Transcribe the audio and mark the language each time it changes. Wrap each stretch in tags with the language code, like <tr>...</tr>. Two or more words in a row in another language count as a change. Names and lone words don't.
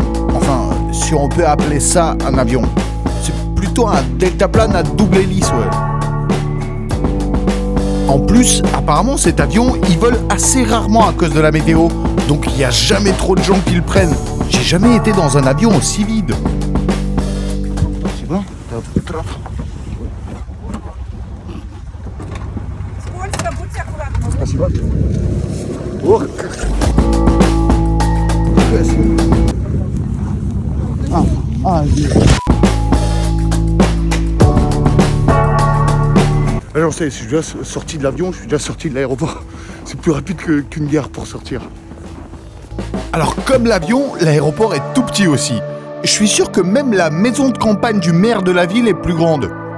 <fr>Enfin, si on peut appeler ça un avion. C'est plutôt un deltaplane à double hélice, ouais. En plus, apparemment cet avion, il vole assez rarement à cause de la météo. Donc il n'y a jamais trop de gens qui le prennent. J'ai jamais été dans un avion aussi vide. C'est bon?</fr> <ru>Скользко, будьте аккуратны. Спасибо. Ох, как... здесь.</ru> <fr>Alors, je suis déjà sorti de l'avion, je suis déjà sorti de l'aéroport. C'est plus rapide qu'une gare pour sortir. Alors, comme l'avion, l'aéroport est tout petit aussi. Je suis sûr que même la maison de campagne du maire de la ville est plus grande.</fr>